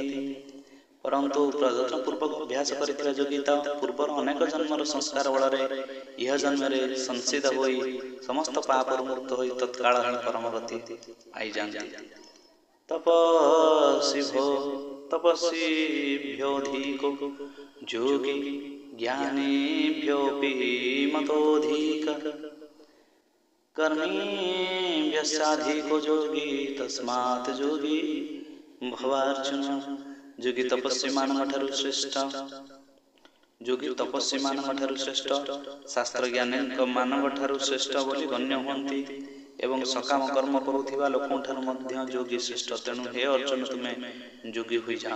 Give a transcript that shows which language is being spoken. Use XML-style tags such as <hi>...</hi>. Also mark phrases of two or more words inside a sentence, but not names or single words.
<or>ପରନ୍ତୁ ପ୍ରଯତ୍ନ ପୂର୍ବକ ଅଭ୍ୟାସ କରିଥିବା ଯୋଗୀ ତା ପୂର୍ବର ଅନେକ ଜନ୍ମର ସଂସ୍କାର ବଳରେ ଇହ ଜନ୍ମରେ ସଂସିଦ୍ଧ ହୋଇ ସମସ୍ତ ପାପରୁ ମୁକ୍ତ ହୋଇ ତତ୍କାଳ ହିଁ ପରମଗତି ପାଇଯାଆନ୍ତି।</or> <sa>ତପସ୍ୱୀଭ୍ୟୋऽଧିକୋ ଯୋଗୀ ଜ୍ଞାନିभ्योऽपि मतोऽधिकः कर्मिभ्यश्चाधिको योगी तस्मात् योगी भवार्जुन।</sa> <or>ଯୋଗୀ ତପସ୍ୱୀ ମାନଙ୍କ ଠାରୁ ଶ୍ରେଷ୍ଠ, ଯୋଗୀ ତପସ୍ୱୀ ମାନଙ୍କ ଠାରୁ ଶ୍ରେଷ୍ଠ, ଶାସ୍ତ୍ର ଜ୍ଞାନୀଙ୍କ ମାନଙ୍କ ଠାରୁ ଶ୍ରେଷ୍ଠ ବୋଲି ଗଣ୍ୟ ହୁଅନ୍ତି ଏବଂ ସକାମ କର୍ମ କରୁଥିବା ଲୋକଙ୍କ ଠାରୁ ମଧ୍ୟ ଯୋଗୀ ଶ୍ରେଷ୍ଠ। ତେଣୁ ହେ ଅର୍ଜୁନ, ତୁମେ ଯୋଗୀ ହୋଇଯାଅ।</or>